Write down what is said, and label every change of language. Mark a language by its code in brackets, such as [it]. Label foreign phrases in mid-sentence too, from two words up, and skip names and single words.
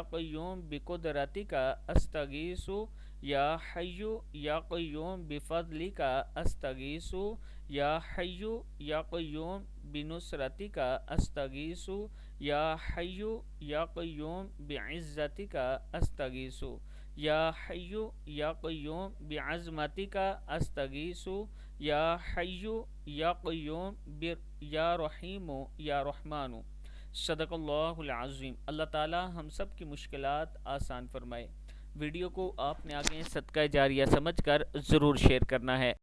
[ar] قیوم بقدرتک استغیث، یا حیو یا قیوم بفضلک استغیث، یا حیو یا قیوم بنصرتک استغیث، یا حیو یا قیوم بعزتک استغیث، یا حیو یا قیوم بعظمتک استغیث، یا حیو یا قیوم یا رحیم یا رحمان۔ صدق اللہ العظیم۔ [ur] اللہ تعالی ہم سب کی مشکلات آسان فرمائے۔ ویڈیو کو آپ نے آگے صدقہ جاریہ سمجھ کر ضرور شیئر کرنا ہے۔